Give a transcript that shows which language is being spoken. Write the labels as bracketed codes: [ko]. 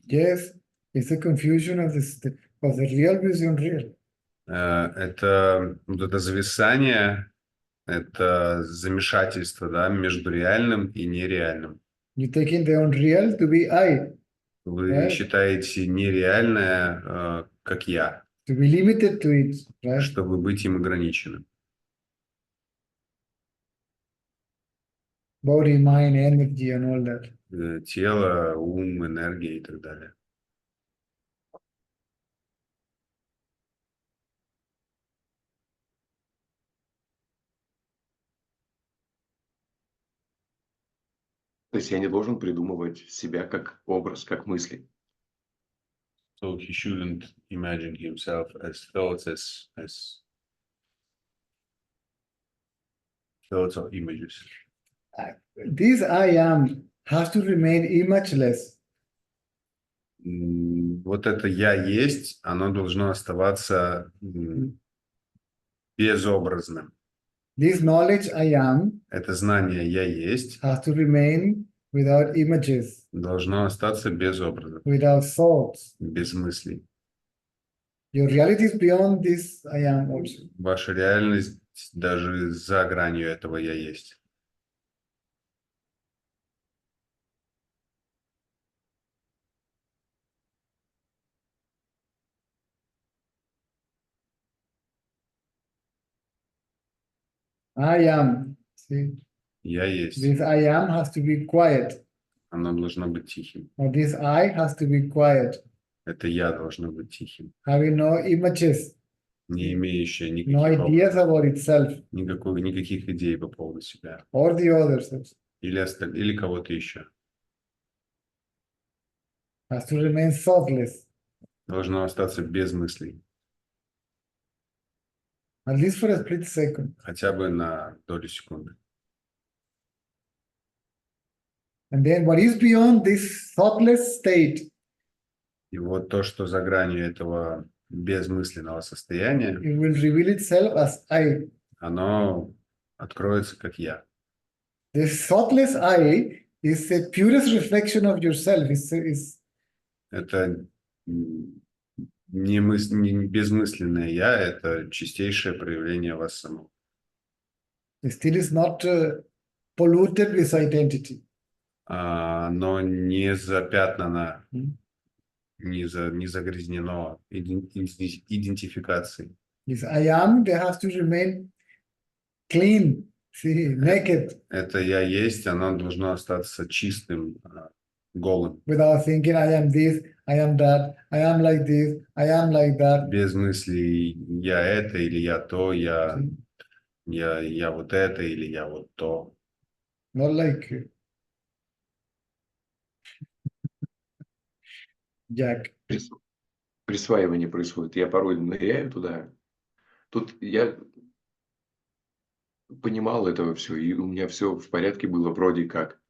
[en] Yes, it's a confusion of the real with the unreal. [ru] Это вот это зависание, это замешательство, да, между реальным и нереальным. [en] You taking the unreal to be I, [ru] Вы [en] right? [ru] считаете нереальное, как я, [en] To be limited to it, right? [ru] чтобы быть им ограниченным. [en] Body, mind, energy, and all that. [ru] Тело, ум, энергия и так далее. То есть я не должен придумывать себя как образ, как мысли. [en] So he shouldn't imagine himself as thoughts, as thoughts or images. This I am has to remain imageless. [ru] Вот это «я есть», оно должно оставаться безобразным. [en] This knowledge I am [ru] Это знание «я есть» [en] has to remain without images, [ru] должно остаться без образов, [en] without thoughts. [ru] без мыслей. [en] Your reality is beyond this I am also. [ru] Ваша реальность даже за гранью этого «я есть». [en] I am. See, [ru] «Я есть». [en] this I am has to be quiet. [ru] Оно должно быть тихим. [en] Or this I has to be quiet, [ru] Это «я» должно быть тихим, [en] having no images, [ru] не имеющее [en] no ideas about itself [ru] никаких идей по поводу себя [en] or the others. [ru] или кого-то еще. [en] Has to remain thoughtless, [ru] Должно остаться без мыслей, [en] at least for a split second. [ru] хотя бы на долю секунды. [en] And then what is beyond this thoughtless state, [ru] И вот то, что за гранью этого безмысленного состояния, [en] it will reveal itself as I. [ru] оно откроется как «я». [en] This thoughtless I is the purest reflection of yourself. Is [ru] Это не безмысленное «я», это чистейшее проявление вас самого. [en] it still is not polluted with identity. [ru] Оно не запятнано, не загрязнено идентификацией. [en] This I am, there has to remain clean, see, naked, [ru] Это «я есть», оно должно остаться чистым, голым, [en] without thinking I am this, I am that, I am like this, I am like that. [ru] без мыслей «я это» или «я то», я вот это или «я вот то». [en] Not like Jack. [ru] Присваивание происходит. Я порой ныряю туда. Тут я понимал этого все, и у меня все в порядке было вроде как.